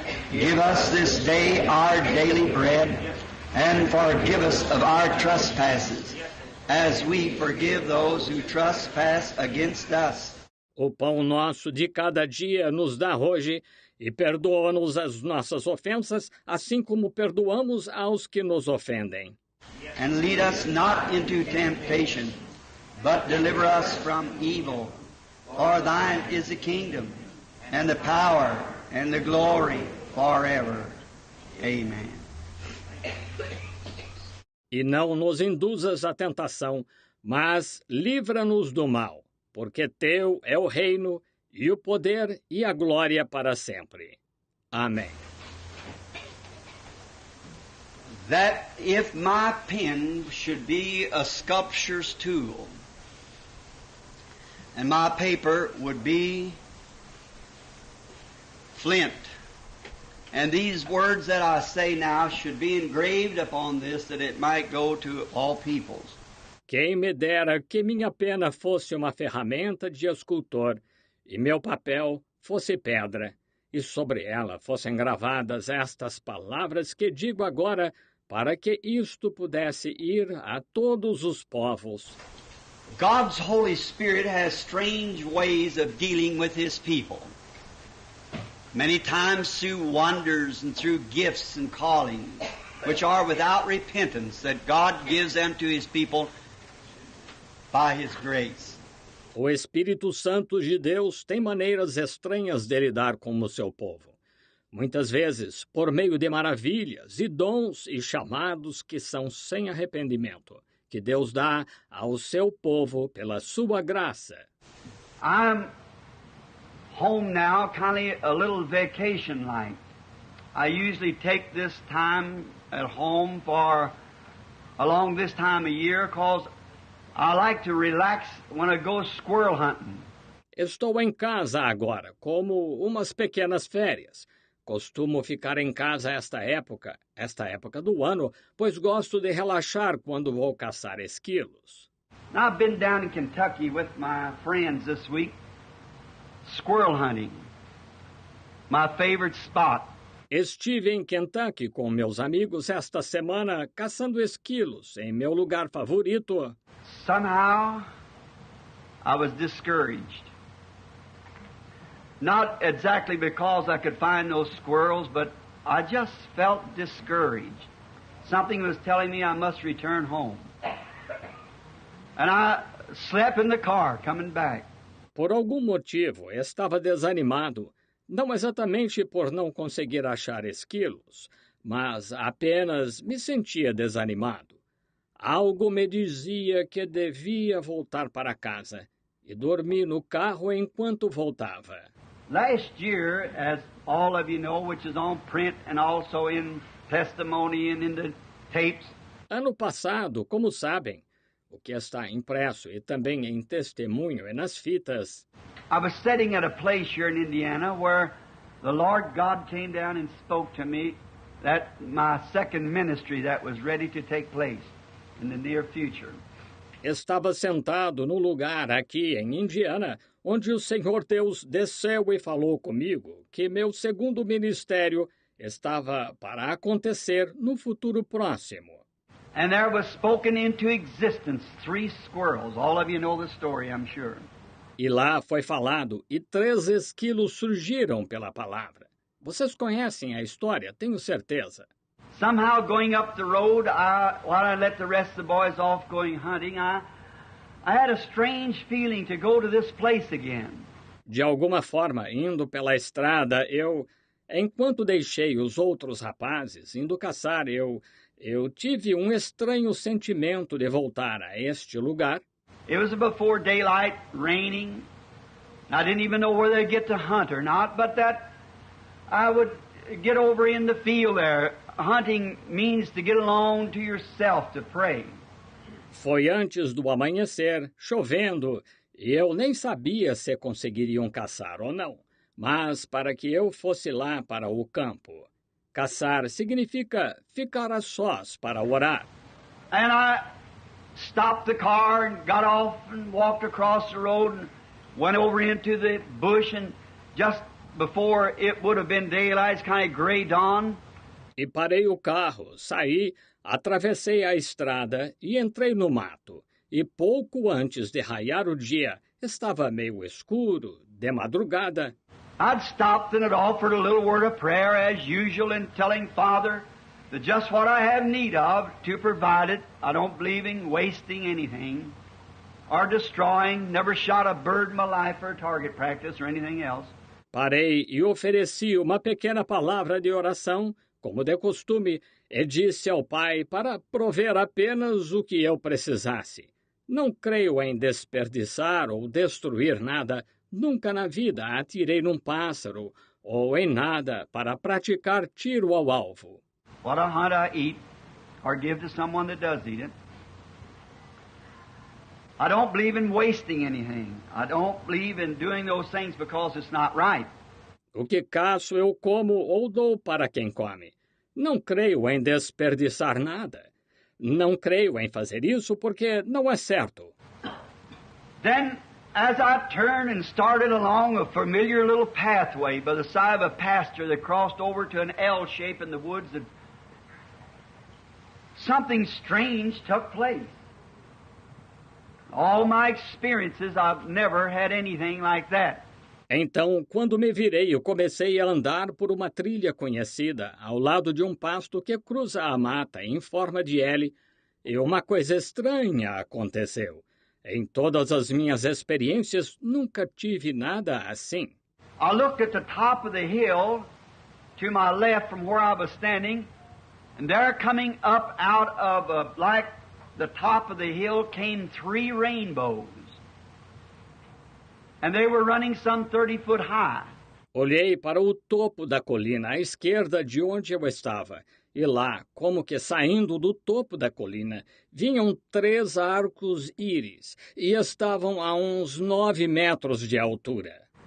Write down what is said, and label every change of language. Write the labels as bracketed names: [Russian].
[English] Give us this day our daily bread, and forgive us of our trespasses, as we forgive those who trespass against us. [Portuguese] O pão nosso de cada dia nos dá hoje, e perdoa-nos as nossas ofensas, assim como perdoamos aos que nos ofendem. [English] And lead us not into temptation, but deliver us from evil. For thine is the kingdom, and the power, and the glory, forever. Amen. [Portuguese] E não nos induzas à tentação, mas livra-nos do mal, porque teu é o reino, e o poder e a glória para sempre. Amém. [English] That if my pen should be a sculpture's tool, and my paper would be flint, and these words that I say now should be engraved upon this, that it might go to all peoples. [Portuguese] Quem me dera que minha pena fosse uma ferramenta de escultor, e meu papel fosse pedra, e sobre ela fossem gravadas estas palavras que digo agora para que isto pudesse ir a todos os povos. [English] God's Holy Spirit has strange ways of dealing with His people. Many times through wonders and through gifts and callings, which are without repentance, that God gives them to His people by His grace. [Portuguese] O Espírito Santo de Deus tem maneiras estranhas de lidar com o seu povo. Muitas vezes, por meio de maravilhas e dons e chamados que são sem arrependimento, que Deus dá ao seu povo pela sua graça. [English] I'm home now, kind of a little vacation like. I usually take this time at home for along this time of year because I like to relax when I go squirrel hunting. [Portuguese] Estou em casa agora, como umas pequenas férias. Costumo ficar em casa esta época do ano, pois gosto de relaxar quando vou caçar esquilos. [English] Now, I've been down in Kentucky with my friends this week, squirrel hunting, my favorite spot. [Portuguese] Estive em Kentucky com meus amigos esta semana caçando esquilos em meu lugar favorito. [English] Somehow, I was discouraged. Not exactly because I could find those squirrels, but I just felt discouraged. Something was telling me I must return home. And I slept in the car coming back. [Portuguese] Por algum motivo, estava desanimado, não exatamente por não conseguir achar esquilos, mas apenas me sentia desanimado. Algo me dizia que devia voltar para casa e dormi no carro enquanto voltava. [English] Last year, as all of you know, which is on print and also in testimony and in the tapes. [Portuguese] Ano passado, como sabem, o que está impresso e também em testemunho e nas fitas. [English] I was sitting at a place here in Indiana where the Lord God came down and spoke to me that my second ministry that was ready to take place in the near future. [Portuguese] Estava sentado no lugar aqui em Indiana, onde o Senhor Deus desceu e falou comigo que meu segundo ministério estava para acontecer no futuro próximo. [English] And there was spoken into existence 3 squirrels. All of you know the story, I'm sure. [Portuguese] E lá foi falado, e 3 esquilos surgiram pela palavra. Vocês conhecem a história, tenho certeza. [English] Somehow going up the road, while I let the rest of the boys off going hunting, I had a strange feeling to go to this place again. [Portuguese] De alguma forma, indo pela estrada, enquanto deixei os outros rapazes indo caçar, eu tive um estranho sentimento de voltar a este lugar. [English] It was before daylight, raining. I didn't even know whether I'd get to hunt or not, but that I would get over in the field there. Hunting means to get alone to yourself to pray. [Portuguese] Foi antes do amanhecer, chovendo, e eu nem sabia se conseguiriam caçar ou não, mas para que eu fosse lá para o campo. Caçar significa ficar a sós para orar. [English] And I stopped the car and got off and walked across the road and went over into the bush, and just before it would have been daylight, it's kind of gray dawn. [Portuguese] E parei o carro, saí, atravessei a estrada e entrei no mato. E pouco antes de raiar o dia, estava meio escuro, de madrugada. [English] I'd stopped and had offered a little word of prayer as usual in telling Father that just what I have need of to provide it. I don't believe in wasting anything or destroying, never shot a bird in my life for target practice or anything else. [Portuguese] Parei e ofereci uma pequena palavra de oração, como de costume, e disse ao Pai para prover apenas o que eu precisasse. Não creio em desperdiçar ou destruir nada. Nunca na vida atirei num pássaro ou em nada para praticar tiro ao alvo. [English] What I hunt I eat or give to someone that does eat it. I don't believe in wasting anything. I don't believe in doing those things because it's not right. [Portuguese] O que caço eu como ou dou para quem come. Não creio em desperdiçar nada. Não creio em fazer isso porque não é certo. [English] Then, as I turned and started along a familiar little pathway by the side of a pasture that crossed over to an L shape in the woods that something strange took place. All my experiences, I've never had anything like that. [Portuguese] Então, quando me virei, eu comecei a andar por uma trilha conhecida, ao lado de um pasto que cruza a mata em forma de L, e uma coisa estranha aconteceu. Em todas as minhas experiências, nunca tive nada assim. [English] I looked at the top of the hill to my left from where I was standing, and there coming up out of like the top of the hill came 3 rainbows. And they were running some 30 foot high. [Portuguese] Olhei para o topo da colina à esquerda de onde eu estava, e lá, como que saindo do topo da colina, vinham 3 arcos-íris e estavam a uns 9 metros de altura.